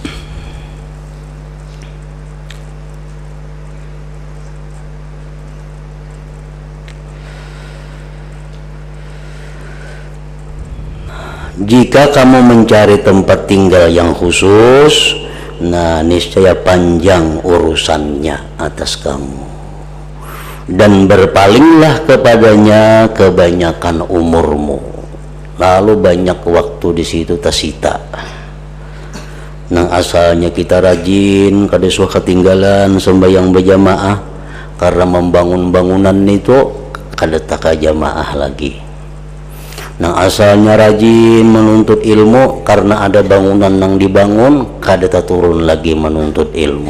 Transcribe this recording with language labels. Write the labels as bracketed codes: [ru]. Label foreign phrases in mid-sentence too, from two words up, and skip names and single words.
[id] Jika kamu mencari tempat tinggal yang khusus, nah niscaya panjang urusannya atas kamu, dan berpalinglah kepadanya kebanyakan umurmu, lalu banyak waktu di situ tersita. Nang asalnya kita rajin, kada suka ketinggalan sembahyang berjamaah, karena membangun bangunan itu kada tak jamaah lagi. Nang asalnya rajin menuntut ilmu, karena ada bangunan yang dibangun, kada turun lagi menuntut ilmu.